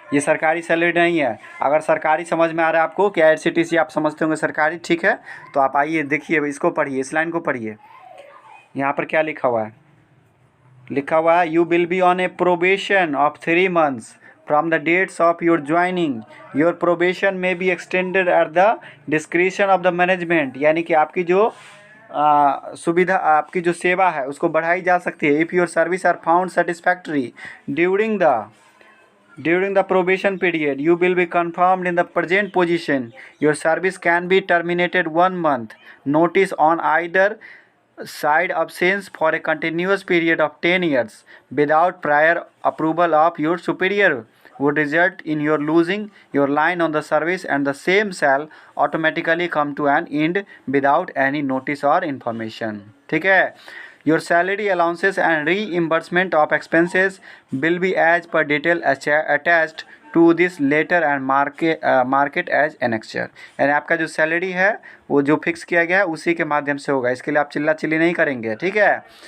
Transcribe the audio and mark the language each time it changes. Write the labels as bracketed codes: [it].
[hi] ये सरकारी सैलरी नहीं है। अगर सरकारी समझ में आ रहा है आपको कि IRCTC आप समझते होंगे सरकारी, ठीक है, तो आप आइए देखिए, इसको पढ़िए, इस लाइन को पढ़िए। यहाँ पर क्या लिखा हुआ है? लिखा हुआ है, [en] You will be on a probation of 3 months from the dates of your joining. Your probation may be extended at the discretion of the management. [hi] यानी कि आपकी जो सुविधा, आपकी जो सेवा है उसको बढ़ाई जा सकती है। [en] If your service are found satisfactory during the probation period, you will be confirmed in the present position. Your service can be terminated 1 month notice on either side absence for a continuous period of 10 years without prior approval of your superior would result in your losing your line on the service, and the same shall automatically come to an end without any notice or information. [hi] ठीक है, [en] Your salary allowances and reimbursement of expenses will be as per detail attached to this letter and market as annexure. [hi] यानी आपका जो salary है वो जो fix किया गया है उसी के माध्यम से होगा, इसके लिए आप चिल्ला चिल्ली नहीं करेंगे, ठीक है।